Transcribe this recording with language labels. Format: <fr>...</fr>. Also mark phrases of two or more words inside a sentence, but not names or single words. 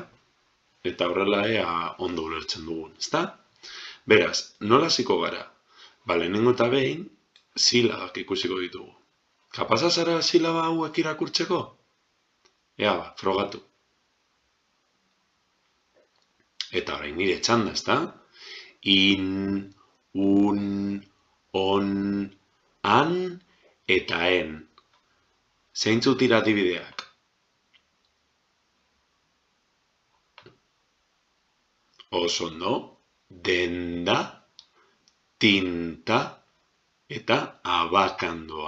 <eu>Eta horrela ea ondo ulertzen dugun, ezta? Beraz, nola hasiko gara? Lehenengo eta behin, silabak ikusiko ditugu. Kapaza zara silaba hauek irakurtzeko? Ea frogatu. Eta orain nire txanda, ezta? In, un, on, an, eta en. Zeintzuk dira adibideak? Oso ondo, denda, tinta eta abakandoa.</eu>